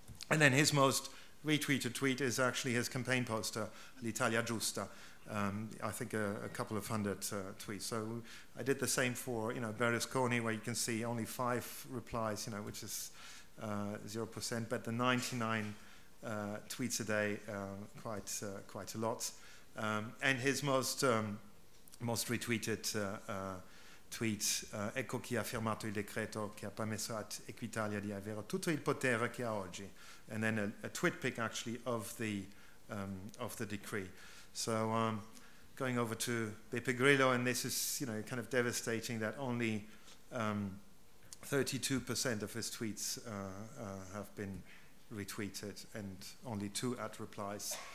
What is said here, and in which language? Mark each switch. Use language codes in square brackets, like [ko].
[en] And then his most retweeted tweet is actually his campaign poster, L'Italia Giusta. I think a couple of hundred tweets. So I did the same for Berlusconi, where you can see only 5 replies, which is 0%, but the 99 tweets a day, quite a lot. [it] And his most retweeted tweet, ecco chi ha firmato il decreto che ha permesso a Equitalia di avere tutto il potere che ha oggi. [en] And then a tweet pic actually of the decree. So going over to Beppe Grillo, and this is kind of devastating that only 32% of his tweets have been retweeted and only 2 at replies.